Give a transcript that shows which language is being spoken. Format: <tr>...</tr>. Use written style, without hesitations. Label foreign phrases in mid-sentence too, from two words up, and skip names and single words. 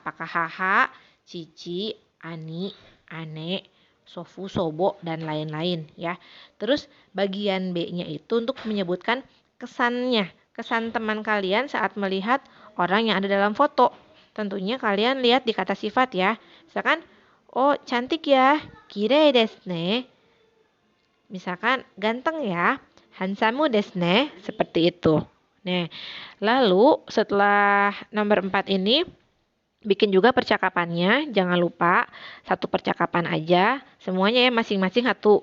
<id>Apakah</id> <ja>母、父、兄、姉、祖父、祖母,</ja> <id>dan lain-lain ya. Terus bagian B-nya itu untuk menyebutkan kesannya, kesan teman kalian saat melihat orang yang ada dalam foto. Tentunya kalian lihat di kata sifat ya. Misalkan, oh cantik ya,</id> <ja>きれいですね.</ja> <id>Misalkan, ganteng ya,</id> <ja>ハンサムですね.</ja> <id>Seperti itu. Nah, lalu setelah nomor 4 ini, bikin juga percakapannya. Jangan lupa, satu percakapan aja. Semuanya ya masing-masing satu.</id>